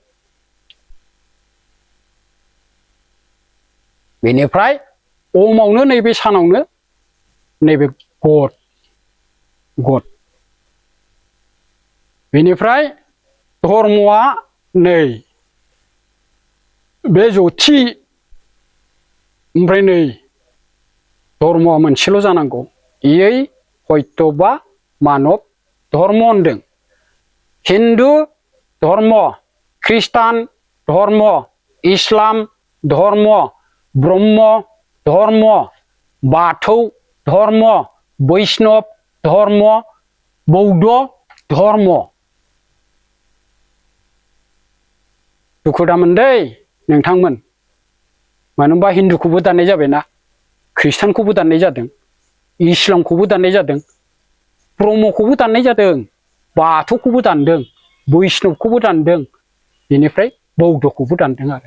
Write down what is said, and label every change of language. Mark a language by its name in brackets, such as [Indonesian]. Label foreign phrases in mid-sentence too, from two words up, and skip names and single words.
[Bodo] बेनिफ्राय ओमावनो नैबे सानावनो नैबे गद, बेनिफ्राय धर्मआ नै बे जथि, ओमफ्राय नै धर्मआ मोनसेल' जानांगौ, इयै हयत' बा मानब धर्म होनदों। हिन्दु धर्म, ख्रिस्टान धर्म, इस्लाम धर्म, ब्रह्म धर्म, बाथौ धर्म, बैष्णब धर्म, बौद्ध धर्म। दुखु दामोन दै नोंथांमोन, मानो होनबा हिन्दुखौबो दाननाय जाबायना, ख्रिस्टानखौबो दाननाय जादों, इस्लामखौबो दाननाय जादों, ब्रह्मखौबो दाननाय जादों, बाथौखौबो दानदों, बैष्णबखौबो दानदों, बेनिफ्राय बौद्धखौबो दानदों आरो।